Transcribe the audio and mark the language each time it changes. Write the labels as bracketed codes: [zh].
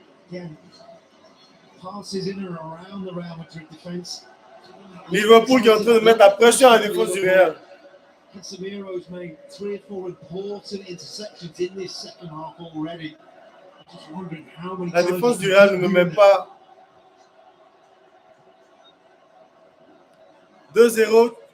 [en] Again, passes in and around the Real Madrid defense. [fr] Liverpool qui est en train de mettre la pression à la défense du Real. [en] Casemiro's made 3 or 4 important interceptions in this second half already. Just wondering how many [fr] La défense du Real ne me met pas 2-0.